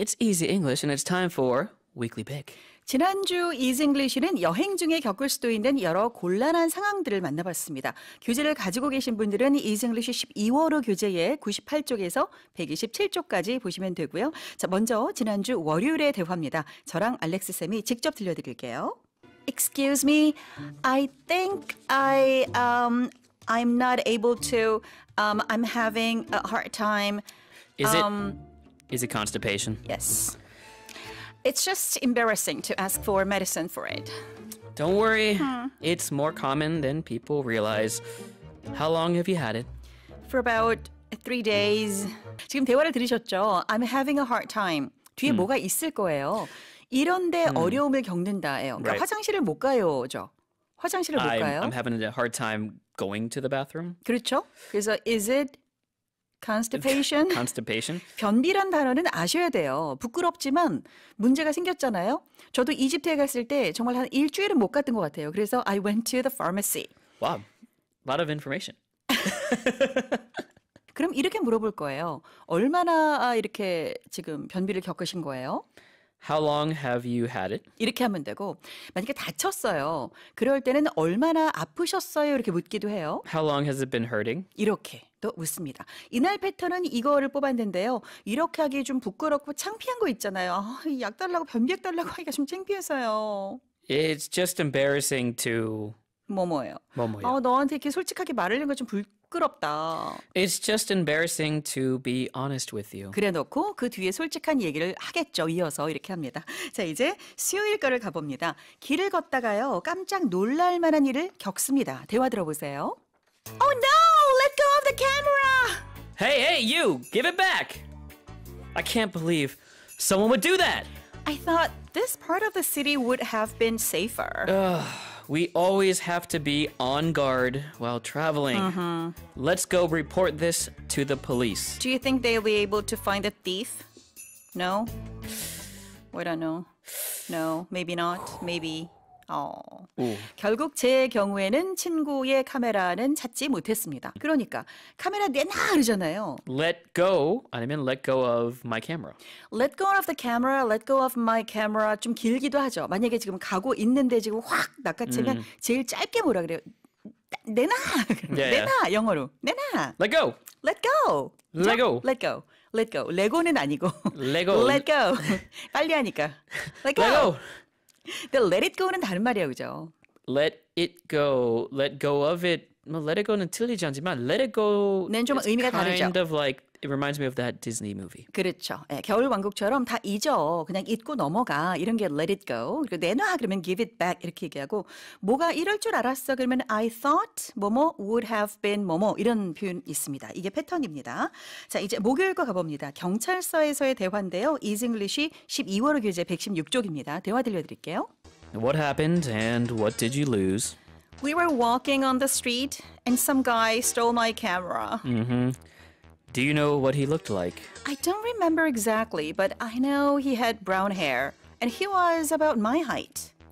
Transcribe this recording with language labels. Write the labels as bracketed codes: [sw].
[en] It's easy English, and it's time for Weekly Pick. [ko] 지난주 이징글리시는 여행 중에 겪을 수도 있는 여러 곤란한 상황들을 만나봤습니다. 교재를 가지고 계신 분들은 이징글리시 12월호 교재의 98쪽에서 127쪽까지 보시면 되고요. 자, 먼저 지난주 월요일의 대화입니다. 저랑 알렉스 쌤이 직접 들려드릴게요. [en] Excuse me, I think I'm not able to. I'm having a hard time. Is it constipation? Yes. It's just embarrassing to ask for medicine for it. Don't worry. It's more common than people realize. How long have you had it? For about 3 days. [ko] 지금 대화를 들으셨죠? [en] I'm having a hard time. [ko] 뒤에 뭐가 있을 거예요. 이런데 어려움을 겪는다예요. 그러니까 [en] Right. [ko] 화장실을 못 가요죠. 화장실을 못 가요. [en] I'm having a hard time going to the bathroom. [ko] 그렇죠? 그래서 [en] is it constipation? Constipation? [ko] 변비란 단어는 아셔야 돼요. 부끄럽지만 문제가 생겼잖아요. 저도 이집트에 갔을 때 정말 한 일주일은 못 갔던 것 같아요. 그래서 [en] I went to the pharmacy. Wow. A lot of information. [ko] 그럼 이렇게 물어볼 거예요. 얼마나 이렇게 지금 변비를 겪으신 거예요? [en] How long have you had it? [ko] 이렇게 하면 되고 만약에 다쳤어요. 그럴 때는 얼마나 아프셨어요? 이렇게 묻기도 해요. [en] How long has it been hurting? [ko] 이렇게 또 묻습니다. 이날 패턴은 이거를 뽑았는데요. 이렇게 하기 좀 부끄럽고 창피한 거 있잖아요. 약 달라고 변비약 달라고 하기가 좀 창피해서요. [en] It's just embarrassing to... [ko] 뭐뭐예요. 뭐뭐요? 너한테 이렇게 솔직하게 말하는 거 좀 부끄럽다. [en] It's just embarrassing to be honest with you. [ko] 그래 놓고 그 뒤에 솔직한 얘기를 하겠죠. 이어서 이렇게 합니다. 자, 이제 수요일 거를 가봅니다. 길을 걷다가요. 깜짝 놀랄 만한 일을 겪습니다. 대화 들어보세요. [en] Oh no! Let go of the camera! Hey, you! Give it back! I can't believe someone would do that! I thought this part of the city would have been safer. We always have to be on guard while traveling. Let's go report this to the police. Do you think they'll be able to find the thief? No? We don't know. No, maybe not. Maybe. [ko] 결국 제 경우에는 친구의 카메라는 찾지 못했습니다. 그러니까 카메라 내놔 그러잖아요. [en] Let go [ko] 아니면 [en] let go of my camera. Let go of the camera, let go of my camera [ko] 좀 길기도 하죠. 만약에 지금 가고 있는데 지금 확 낚아채면 제일 짧게 뭐라 그래요? 내놔! 내놔! 영어로. 내놔! [en] Let go! Let go! Let go! Let go. Let go. [ko] 레고는 아니고. [en] Lego. Let go. [ko] 빨리 하니까. [en] Let go. Let go! [ko] 근데 [en] let it go [ko] 는 다른 말이에요. 그죠? [en] Let it go. Let go of it. [ko] 뭐 [en] let it go [ko] 는 틀리지 않지만 let it go 는 좀 [en] is [ko] 의미가 다르죠. [en] kind of like it reminds me of that Disney movie. [ko] 그렇죠. 예, 겨울 왕국처럼 다 잊어. 그냥 잊고 넘어가. 이런 게 [en] let it go. [ko] 그리고 내놔 그러면 [en] give it back [ko] 이렇게 얘기하고 뭐가 이럴 줄 알았어 그러면 [en] I thought [ko] 뭐뭐 would have been 뭐뭐 이런 표현 있습니다. 이게 패턴입니다. 자, 이제 목요일 거 가봅니다. 경찰서에서의 대화인데요. 이징글리시 12월호 교재 116쪽입니다. 대화 들려드릴게요. [en] What happened and what did you lose? We were walking on the street and some guy stole my camera. Do you know what he looked like? I don't remember exactly, but I know he had brown hair and he was about my height.